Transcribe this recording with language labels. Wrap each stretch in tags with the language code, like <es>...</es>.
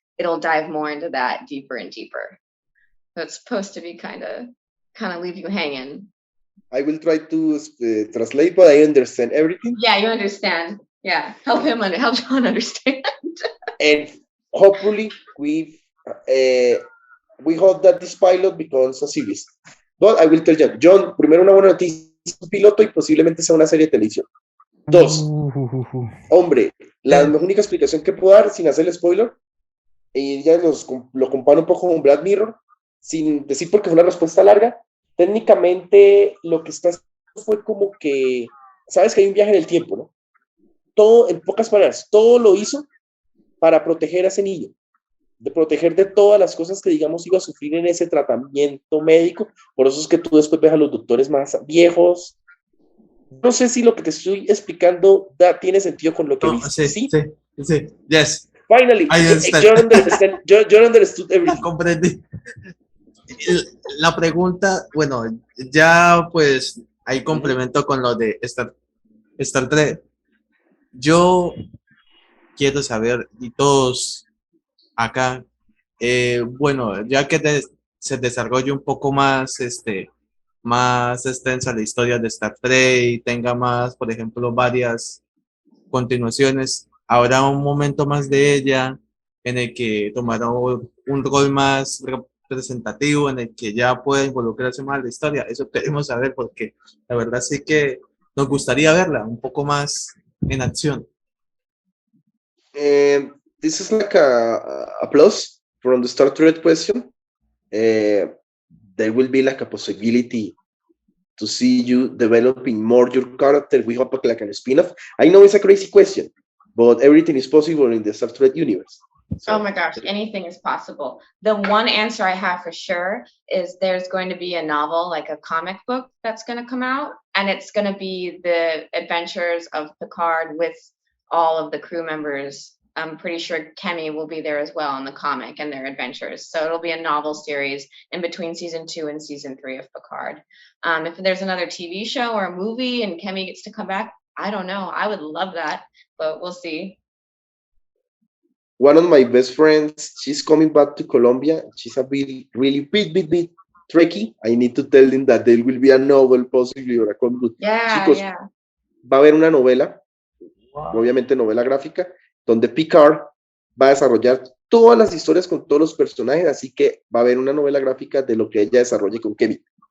<en>It'll dive more into that deeper and deeper. So it's supposed to be kind of leave you hanging. I will try to translate, but I understand everything. Yeah, you understand. Yeah, help John understand. And hopefully we hope that this pilot becomes a series. But I will tell you, John,</en> <es>primero una buena noticia, un piloto y posiblemente sea una serie de televisión. Dos, hombre, la única explicación que puedo dar sin hacer el spoiler, y ya lo comparo un poco con Black Mirror, sin decir porque fue una respuesta larga, técnicamente lo que está haciendo fue como que, sabes que hay un viaje en el tiempo, ¿no? Todo, en pocas palabras, todo lo hizo para proteger a ese niño, de proteger de todas las cosas que, digamos, iba a sufrir en ese tratamiento médico. Por eso es que tú después ves a los doctores más viejos. No sé si lo que te estoy explicando tiene sentido con lo que viste. Sí,</es> <en>yes. Finally, John understood everything.</en> <es>Comprendí. La pregunta, bueno, ya pues ahí complemento con lo de Star Trek. Yo quiero saber, y todos acá, bueno, ya que se desarrolle un poco más, más extensa la historia de Star Trek y tenga más, por ejemplo, varias continuaciones, habrá un momento más de ella en el que tomará un rol más representativo, en el que ya pueda involucrarse más en la historia. Eso queremos saber porque la verdad sí que nos gustaría verla un poco más en acción.</es> <en>This is like a plus from the Star Trek question. There will be like a possibility to see you developing more your character. We hope like a spin-off. I know it's a crazy question, but everything is possible in the Star Trek universe. So, oh my gosh, anything is possible. The one answer I have for sure is there's going to be a novel, like a comic book that's going to come out, and it's going to be the adventures of Picard with all of the crew members. I'm pretty sure Kemi will be there as well in the comic and their adventures. So it'll be a novel series in between season 2 and season 3 of Picard. If there's another TV show or a movie and Kemi gets to come back, I don't know. I would love that, but we'll see. One of my best friends, she's coming back to Colombia. She's a really big Trekkie. I need to tell them that there will be a novel possibly or a comic book. Yeah,</en> <es>Chicos,</es> <en>yeah.</en> <es>Va a haber una novela, obviamente novela gráfica, donde Picard va a desarrollar todas las historias con todos los personajes, así que va a haber una novela gráfica de lo que ella desarrolle con Kemi.</es>